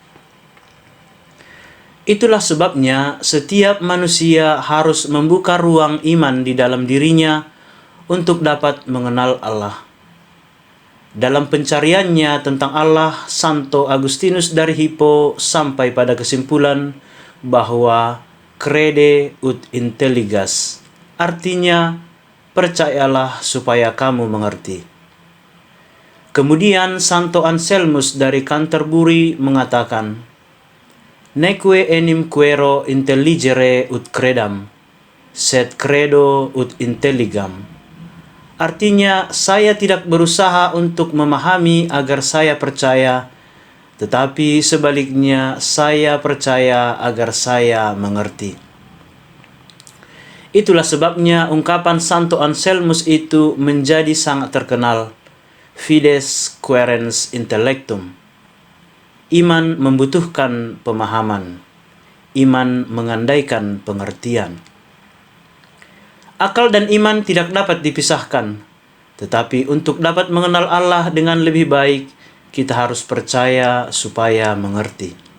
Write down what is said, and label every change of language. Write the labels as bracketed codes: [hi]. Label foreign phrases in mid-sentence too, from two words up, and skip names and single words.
[id] Itulah sebabnya setiap manusia harus membuka ruang iman di dalam dirinya untuk dapat mengenal Allah. Dalam pencariannya tentang Allah, Santo Agustinus dari Hippo sampai pada kesimpulan bahwa [la] crede ut intelligas, [id] artinya percayalah supaya kamu mengerti. Kemudian Santo Anselmus dari Canterbury mengatakan, [la] Neque enim quero intelligere ut credam, sed credo ut intelligam. [id] Artinya, saya tidak berusaha untuk memahami agar saya percaya, tetapi sebaliknya saya percaya agar saya mengerti. Itulah sebabnya ungkapan Santo Anselmus itu menjadi sangat terkenal, [la] fides quaerens intellectum. [id] Iman membutuhkan pemahaman. Iman mengandaikan pengertian. Akal dan iman tidak dapat dipisahkan. Tetapi untuk dapat mengenal Allah dengan lebih baik, kita harus percaya supaya mengerti.